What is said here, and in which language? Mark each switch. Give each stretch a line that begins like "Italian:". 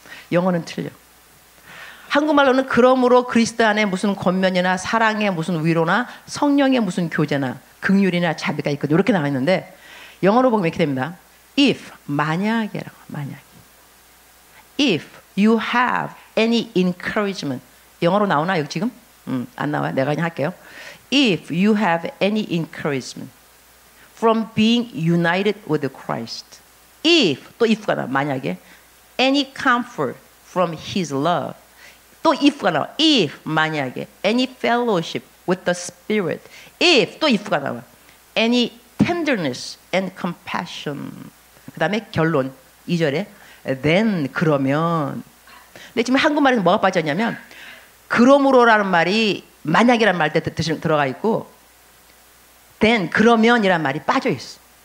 Korean: 영어는 틀려. 한국말로는 그러므로 그리스도 안에 무슨 권면이나 사랑의 무슨 위로나 성령의 무슨 교제나 긍휼이나 자비가 있거든. 이렇게 나와 있는데, 영어로 보면 이렇게 됩니다.
English: If,
Korean: 만약이라고. 만약.
English: If you have any encouragement.
Korean: 영어로 나오나 여기 지금? 안 나와요. 내가 그냥 할게요.
English: If you have any encouragement from being united with Christ.
Korean: If, 또 if가 나와. 만약에.
English: Any comfort from His love.
Korean: 또 if가 나와. If, 만약에.
English: Any fellowship with the Spirit. If,
Korean: 또 if가 나와.
English: Any tenderness and compassion.
Korean: 그 다음에 결론 2절에 then, 그러면. 근데 지금 한국말에는 뭐가 빠졌냐면, 그러므로라는 말이 만약이라는 말 때 들어가 있고, then, 그러면이라는 말이 빠져 있어.